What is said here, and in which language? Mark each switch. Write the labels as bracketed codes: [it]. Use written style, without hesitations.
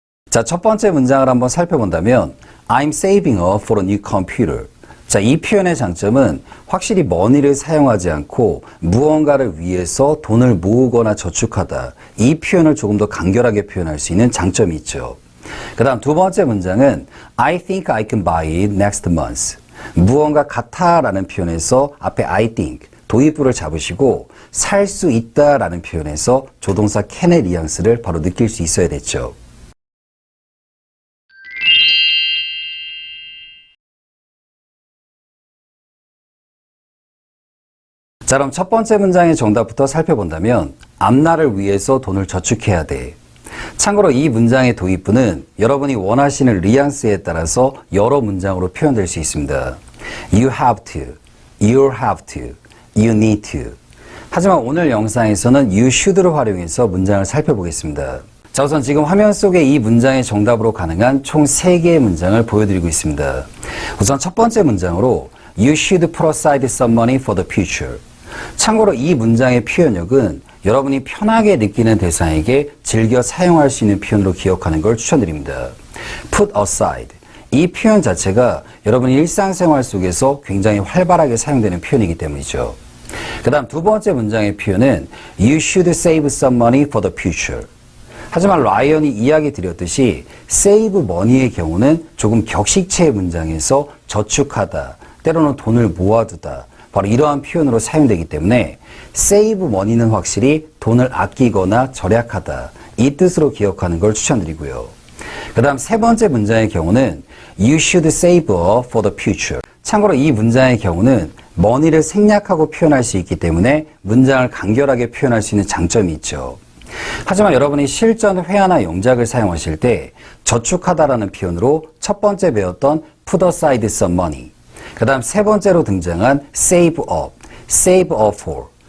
[ko] 자, 첫 번째 문장을 한번 살펴본다면 [en] I'm saving up for a new computer. [ko] 자, 이 표현의 장점은 확실히 머니를 사용하지 않고 무언가를 위해서 돈을 모으거나 저축하다. 이 표현을 조금 더 간결하게 표현할 수 있는 장점이 있죠. 그 다음 두 번째 문장은 [en] I think I can buy it next month. [ko] 무언가 같아라는 표현에서 앞에 I think, 도입부를 잡으시고 살 수 있다라는 표현에서 조동사 can의 뉘앙스를 바로 느낄 수 있어야 됐죠. 자, 그럼 첫 번째 문장의 정답부터 살펴본다면 앞날을 위해서 돈을 저축해야 돼. 참고로 이 문장의 도입부는 여러분이 원하시는 뉘앙스에 따라서 여러 문장으로 표현될 수 있습니다. [en] You have to, you'll have to, you need to. [ko] 하지만 오늘 영상에서는 you should를 활용해서 문장을 살펴보겠습니다. 자, 우선 지금 화면 속에 이 문장의 정답으로 가능한 총 3개의 문장을 보여드리고 있습니다. 우선 첫 번째 문장으로 [en] You should put aside some money for the future. [ko] 참고로 이 문장의 표현력은 여러분이 편하게 느끼는 대상에게 즐겨 사용할 수 있는 표현으로 기억하는 걸 추천드립니다. [en] Put aside. [ko] 이 표현 자체가 여러분이 일상생활 속에서 굉장히 활발하게 사용되는 표현이기 때문이죠. 그 다음 두 번째 문장의 표현은 [en] You should save some money for the future. [ko] 하지만 라이언이 이야기 드렸듯이 save money의 경우는 조금 격식체의 문장에서 저축하다, 때로는 돈을 모아두다, 바로 이러한 표현으로 사용되기 때문에 save money는 확실히 돈을 아끼거나 절약하다, 이 뜻으로 기억하는 걸 추천드리고요. 그 다음 세 번째 문장의 경우는 [en] You should save up for the future. [ko] 참고로 이 문장의 경우는 money를 생략하고 표현할 수 있기 때문에 문장을 간결하게 표현할 수 있는 장점이 있죠. 하지만 여러분이 실전 회화나 영작을 사용하실 때 저축하다라는 표현으로 첫 번째 배웠던 [en] put aside some money, [ko] 그 다음 세 번째로 등장한 [en] save up, save up for.